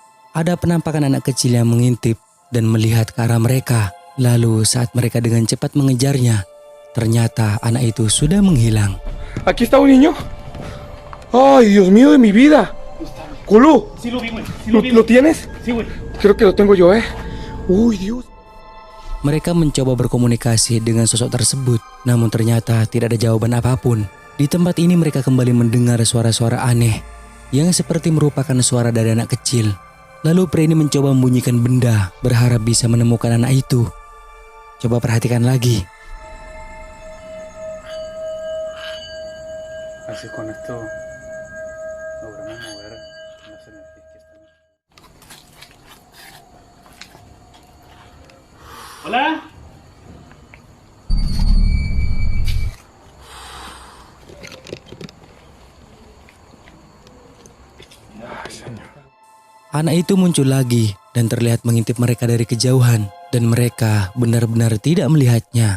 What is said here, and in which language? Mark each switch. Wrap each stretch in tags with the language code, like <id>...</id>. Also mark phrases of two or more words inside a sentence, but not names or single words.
<id>Ada penampakan anak kecil yang mengintip dan melihat ke arah mereka. Lalu saat mereka dengan cepat mengejarnya, ternyata anak itu sudah menghilang.</id> <es>Aquí está un niño. ¡Ay, Dios mío de mi vida! ¡Culu! Sí lo vi, güey. ¿Lo tienes? Sí, güey. Creo que lo tengo yo, ¡Uy, Dios!</es> <id>Mereka mencoba berkomunikasi dengan sosok tersebut, namun ternyata tidak ada jawaban apapun. Di tempat ini mereka kembali mendengar suara-suara aneh yang seperti merupakan suara dari anak kecil. Lalu pria ini mencoba membunyikan benda, berharap bisa menemukan anak itu. Coba perhatikan lagi.</id> <es>Así con esto logramos mover las energías que están. Hola.</es> <id>Anak itu muncul lagi dan terlihat mengintip mereka dari kejauhan, dan mereka benar-benar tidak melihatnya.</id>